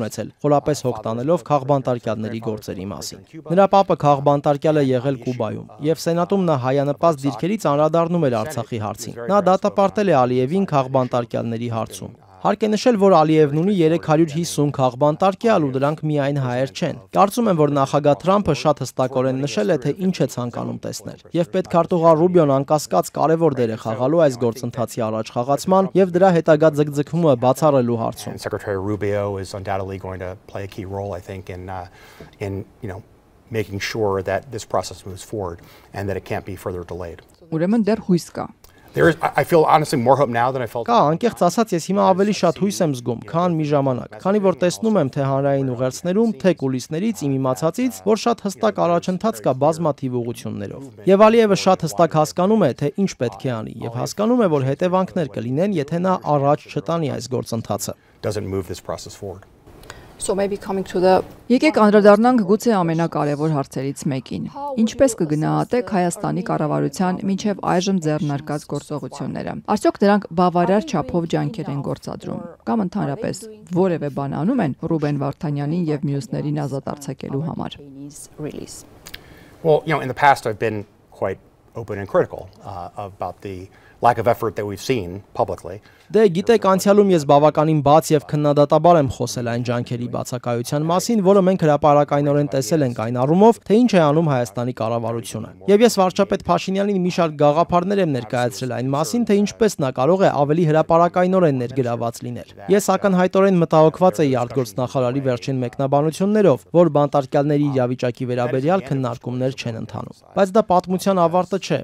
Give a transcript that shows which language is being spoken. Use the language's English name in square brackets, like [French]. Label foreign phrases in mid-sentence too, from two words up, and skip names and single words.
[Armenian] ունեցել, խորապես հոգ տանելով քաղբանտարկյալների գործերի մասին։ Նրա պապը քաղբանտարկյալ է եղել Կուբայում, եւ սենատում նա հայանպաստ դիրքերից անդրադառնում էր Արցախի հարցին։ Նա դատապարտել է Ալիևին քաղբանտարկյալների հարցում։ Հարկ է նշել, որ Ալիևն ունի 350 քաղբանտարկյալ ու դրանք միայն հայեր չեն։ Կարծում եմ, որ նախագահ Թրամփը շատ հստակորեն նշել է, թե ինչ է ցանկանում տեսնել։ Եվ պետքարտուղար Ռուբիոն անկասկած կարևոր դեր է խաղալու այս գործընթացի առաջ խաղացման եւ դրա հետագա ձգձգումը բացառելու հարցում։ [English] Secretary Rubio is undoubtedly going to play a key role, I think, in making sure that this process moves forward and that it can't be further delayed. [Armenian] Ուրեմն դեռ հույս կա։ [English] I feel honestly more hope now than I felt. [Armenian] Կա, անկեղծ ասած, ես հիմա ավելի շատ հույս եմ զգում, քան մի ժամանակ, քանի որ տեսնում եմ թե հանրային ուղերձներում, թե կուլիսներից, իմ իմացածից, որ շատ հստակ առաջընթաց կա բազմաթիվ ուղղություններով։ Եվ Ալիևը շատ հստակ հասկանում է, թե ինչ պետք է անի, եւ հասկանում է, որ հետևանքներ կլինեն, եթե նա առաջ չտանի այս գործընթացը։ [English] Doesn't move this process forward. So maybe coming to the [Armenian] Եկեք անդրադառնանք գուցե ամենակարևոր հարցերից մեկին։ Ինչպես կգնահատեք Հայաստանի կառավարության մինչև այժմ ձեռնարկած գործողությունները։ Արդյոք դրանք բավարար չափով ջանքեր են գործադրում, կամ ընդհանրապես որևէ բան անում են Ռուբեն Վարդանյանին եւ մյուսներին ազատ արձակելու համար։ [English] Well, in the past I've been quite open and critical about the lack of effort that we've seen publicly. [Armenian] Դե գիտեք, անցյալում ես բավականին բաց եւ քննադատաբար եմ խոսել այն ջանքերի բացակայության մասին, որը մենք հրապարակայնորեն տեսել ենք այն առումով, թե ինչ է անում Հայաստանի կառավարությունը։ Եվ ես վարչապետ Փաշինյանին մի շարք գաղափարներ եմ ներկայացրել այն մասին, թե ինչպես նա կարող է ավելի հրապարակայնորեն ներգրաված լինել։ Ես ակնհայտորեն մտահոգված էի արտգործնախարարի վերջին մեկնաբանություններով, որ բանտարկյալների իրավիճակի վերաբերյալ քննարկումներ չեն ընթանում։ Բայց դա պատմության ավարտը չէ։